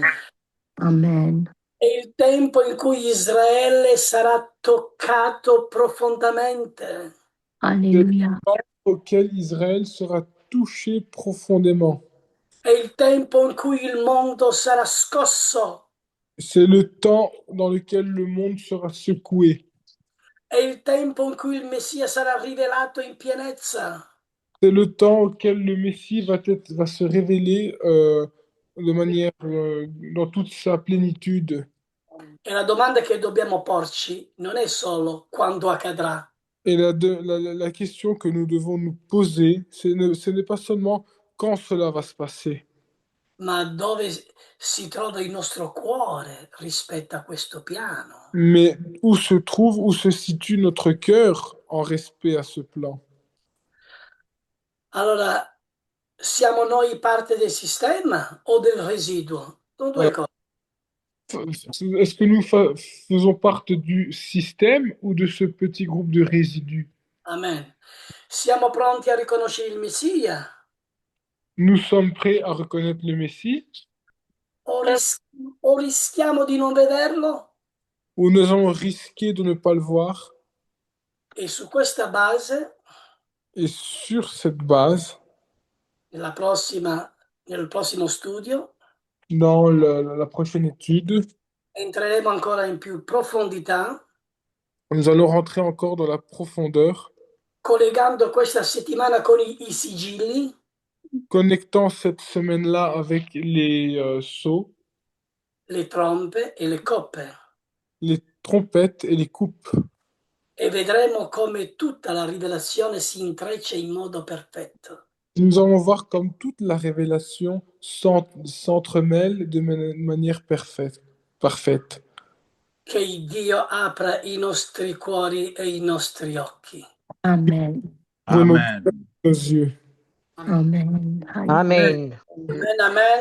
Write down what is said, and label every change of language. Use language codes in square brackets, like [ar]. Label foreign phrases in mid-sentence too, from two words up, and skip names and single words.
[it] Amen. È il tempo in cui Israele sarà toccato profondamente. [fr] Alléluia. Auquel Israël sera touché profondément. [it] È il tempo in cui il mondo sarà scosso. [fr] C'est le temps dans lequel le monde sera secoué. [it] È il tempo in cui il Messia sarà rivelato in pienezza. [fr] C'est le temps auquel le Messie va se révéler de manière dans toute sa plénitude. [it] E la domanda che dobbiamo porci non è solo quando accadrà, [fr] Et la question que nous devons nous poser, ce n'est pas seulement quand cela va se passer, [it] ma dove si trova il nostro cuore rispetto a questo piano. [fr] mais où se trouve, où se situe notre cœur en respect à ce plan. [it] Allora, siamo noi parte del sistema o del residuo? Sono due cose. [fr] Est-ce que nous faisons partie du système ou de ce petit groupe de résidus? Amen. [it] Siamo pronti a riconoscere il Messia [fr] Nous sommes prêts à reconnaître le Messie [it] o rischiamo di non vederlo? [fr] ou nous allons risquer de ne pas le voir? [it] E su questa base, [fr] Et sur cette base, [it] nel prossimo studio, [fr] dans la prochaine étude, [it] entreremo ancora in più profondità, [fr] nous allons rentrer encore dans la profondeur, [it] collegando questa settimana con i sigilli, [fr] connectant cette semaine-là avec les sceaux, [it] le trompe e le coppe. [fr] les trompettes et les coupes. [it] E vedremo come tutta la rivelazione si intreccia in modo perfetto. [fr] Nous allons voir comme toute la révélation s'entremêle de manière parfaite. [it] Che Dio apra i nostri cuori e i nostri occhi. Amen. [fr] Pour nos Amen. yeux. Amen. Amen. Amen, amen.